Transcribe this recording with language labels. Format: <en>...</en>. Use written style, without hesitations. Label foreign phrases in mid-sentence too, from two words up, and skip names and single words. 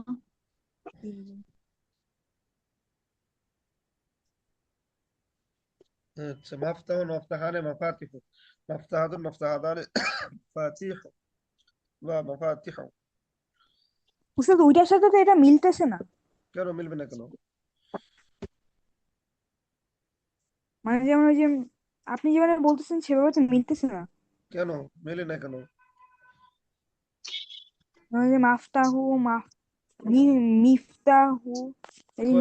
<ar>আচ্ছা, مفتاح مفتاحان مفاتيح مفتاحة مفتاحتان مفاتيح বা مفاتيح.</ar> <bn>উস্তাদ ওইটার সাথে তো এটা মিলতেছে না, কেন মিলবে না কেন? মানে যেমন ওই যে আপনি যেভাবে বলতেছেন সেভাবে তো মিলতেছে না। কেন মেলে না কেন? মানে যে</bn> <ar>مفتاح مفتاح</ar> <bn>এই যে</bn>